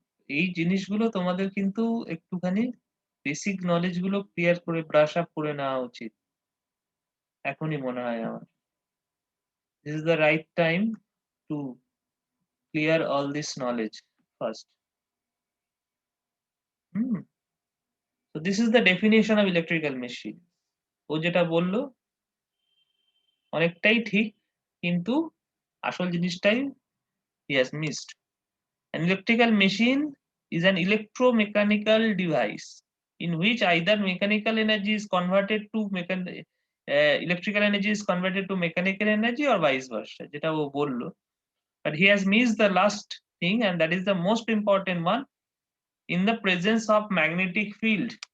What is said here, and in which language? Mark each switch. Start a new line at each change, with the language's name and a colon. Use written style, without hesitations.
Bangla: এই জিনিসগুলো তোমাদের কিন্তু একটুখানি বেসিক নলেজ গুলো ক্লিয়ার করে ব্রাশ আপ করে নেওয়া উচিত এখনই মনে হয় আমার।
English: This is the right time to clear all this knowledge first. So this is the definition of electrical machine.
Bangla: ও যেটা বললো অনেকটাই ঠিক, কিন্তু আসল জিনিসটাই
English: he has missed. An electrical machine is an electromechanical device in which either mechanical energy is converted to electrical energy is converted to mechanical energy or vice versa,
Bangla: যেটা ও বললো।
English: But he has missed the last thing, and that is the most important one, in the presence of magnetic field.